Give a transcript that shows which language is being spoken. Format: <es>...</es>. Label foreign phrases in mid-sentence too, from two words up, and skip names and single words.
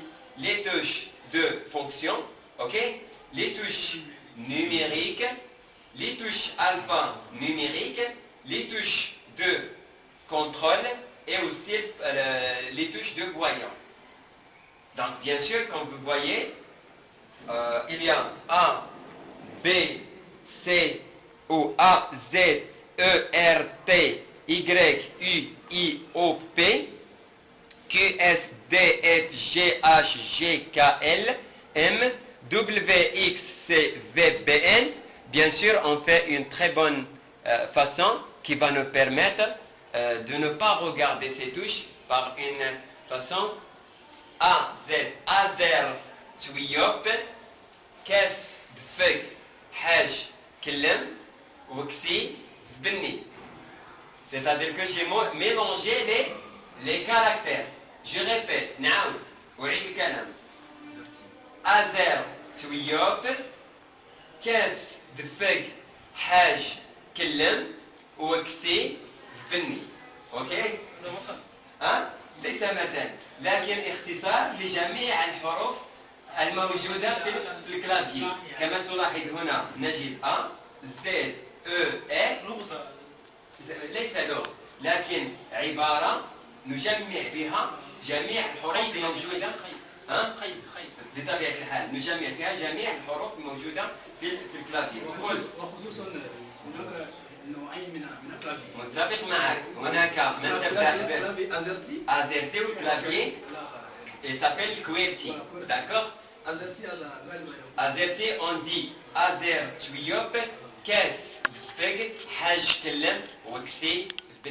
<fr>Les touches de fonction, ok? Les touches numériques, les touches alphanumériques, les touches de contrôle et aussi les touches de voyant. Donc bien sûr, comme vous voyez, il y a A, B, C, O, A, Z, E, R, T, Y, U, I, O, P, Q, S, D, F, G, H, G, K, L, M, W, X, C, V, B, N. Bien sûr, on fait une très bonne façon qui va nous permettre de ne pas regarder ces touches par une façon A, Z, Azer, Twiyop, Kef, Dfek, Haj, Klem, Wxi, Bni. C'est-à-dire que j'ai mélangé les caractères. Je répète, Naoud, Ouïd Kalam. Azer, Twiyop, Kef, Dfek, Haj, Klem, Wxi, Bni. Ok?</fr> <ar>ليس مثلا لكن اختصار لجميع الحروف الموجودة في الكلافيي كما تلاحظ هنا نجد A, Z, E, E ليس لغة لكن عبارة نجمع بها جميع الحروف الموجودة بطبيعة الحال نجمع فيها جميع الحروف الموجودة في الكلافيي وخصوصا نوعين من الكلافيي. متفق معك هناك من تبدأ AZERTY والكلافيي</ar> <fr>il s'appelle QWERTY. D'accord? AZERTY on dit Azer Twiyop, Kes Dfeg, Haj Kellem, Wxi</fr>